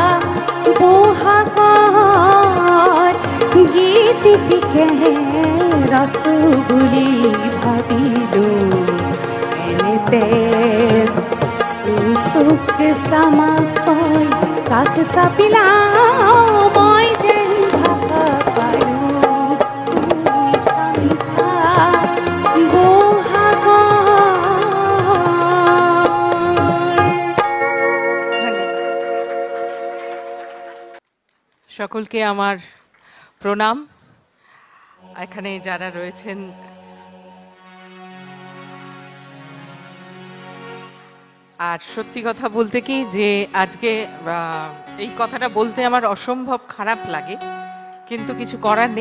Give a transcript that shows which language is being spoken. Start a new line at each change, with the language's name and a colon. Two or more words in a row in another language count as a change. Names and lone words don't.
Assamese: বহাগত গীতটিকে ৰসো বুলি ভাবিলো এনেতে চুচুক চামাকৈ কাষ চাপিলা মই যেন ভাষা পালো মিঠা মিঠা
Bangla: সকলকে আমার প্রণাম। এখানে যারা রয়েছেন আর সত্যি কথা বলতে কি যে আজকে এই কথাটা বলতে আমার অসম্ভব খারাপ লাগে, কিন্তু কিছু করার নেই।